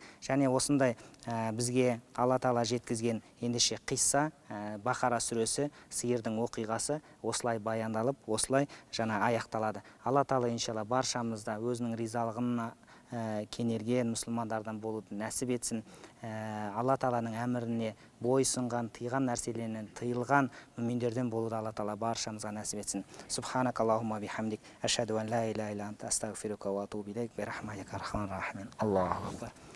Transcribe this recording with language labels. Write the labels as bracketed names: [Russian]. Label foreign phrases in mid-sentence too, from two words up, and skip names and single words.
[Kazakh] Және осындай бізге Алла Тағала жеткізген ендеше қисса, Бақара сүресі, сиырдың оқиғасы осылай баяндалып, осылай жаңа аяқталады. Алла Тағала иншалла баршамызда өзінің ризалығына кенерген мұсылмандардан болуды нәсіп етсін. Алла Тағаланың әміріне бойсынған, тыйған нәрселерінен тыйылған мүминдерден болуды Алла Тағала баршамызға нәсіп етсін. [Arabic] سبحانك اللهم وبحمدك أشهد أن لا إله إلا أنت أستغفرك وأتوب إليك برحمتك أرحم الراحمين. الله أكبر.